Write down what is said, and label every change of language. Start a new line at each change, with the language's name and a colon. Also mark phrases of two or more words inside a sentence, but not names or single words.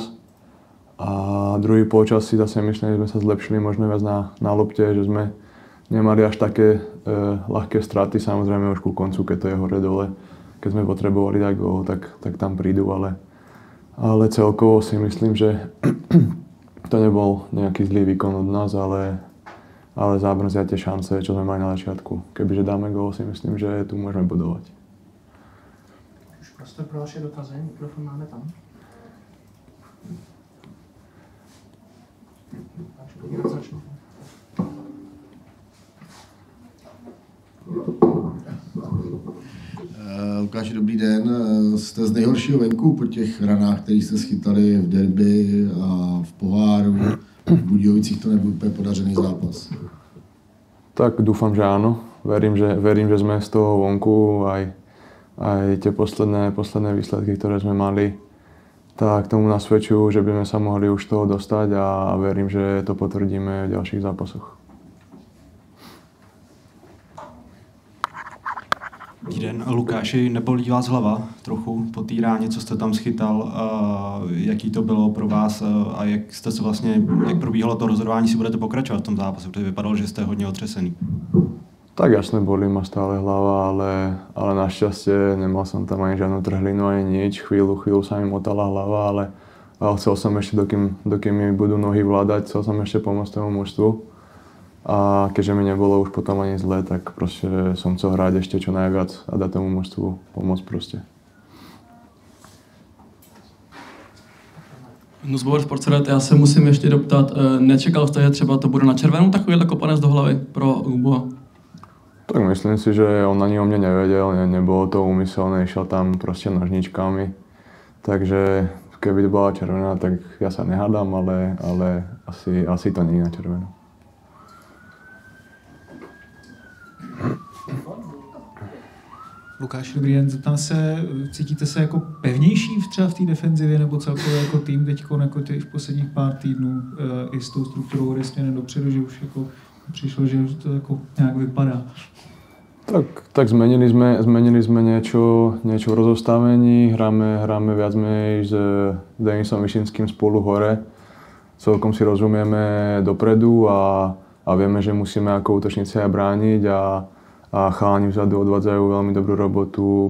Slovak: A druhý polčas si zase myslím, že sme sa zlepšili možno viac na lopte, že sme nemali až také ľahké straty, samozrejme už ku koncu, keď to je hore-dole. Keď sme potrebovali dať gól, tak tam prídu, ale celkovo si myslím, že to nebol nejaký zlý výkon od nás, ale zábrzia tie šance, čo sme mali na začiatku. Kebyže dáme gól, si myslím, že tu môžeme bodovať.
Czech: Už prostor pro vaše dotazy, mikrofon máme tam. Lukáši, dobrý den. Jste z nejhoršího venku po těch ranách, které jste schytali v derby a v poháru. V Budějovicích to nebyl úplně podařený zápas.
Slovak: Tak dúfam, že áno. Verím, že sme z toho vonku aj tie posledné výsledky, ktoré sme mali, tak tomu nasvedčujú, že by sme sa mohli už toho dostať a verím, že to potvrdíme v ďalších zápasoch.
Czech: Dobrý den, Lukáši, nebolí vás hlava trochu po té ráně, co jste tam schytal, jaký to bylo pro vás a jak probíhalo to rozhodování, si budete pokračovat v tom zápase, protože vypadalo, že jste hodně otřesený.
Slovak: Tak jasne, bolí ma stále hlava, ale našťastie nemal som tam ani žiadnu trhlinu, ani nič. Chvíľu sa mi motala hlava, ale chcel som ešte, dokým mi budú nohy vládať, chcel som ešte pomôcť tomu mužstvu. A keďže mi nebolo už potom ani zle, tak proste som chcel hrať ešte čo najviac a dať tomu mužstvu pomôcť proste.
Czech: Nuzbor Sportset, já se musím ještě doptat, nečekal jste, že třeba to bude na červenou takovýhle kopanec do hlavy pro Huboa?
Slovak: Tak myslím si, že on ani o mne nevedel, nebolo to úmyselné, išiel tam proste nožničkami. Takže keby to bola červená, tak ja sa nehádam, ale asi to nie je na červenú.
Czech: Lukáš, dobrý den, zeptám se, cítíte se jako pevnější třeba v té defenzivě nebo celkově jako tým teďko jako v posledních pár týdnů i s tou strukturou směrem dopředu, že už jako přišlo, že to jako nějak vypadá?
Slovak: Tak zmenili sme niečo v rozostavení, hráme viac menej s Denisom Vyšinským spolu hore. Celkom si rozumieme dopredu a vieme, že musíme ako útočníci aj brániť a chalani vzadu odvádzajú veľmi dobrú robotu.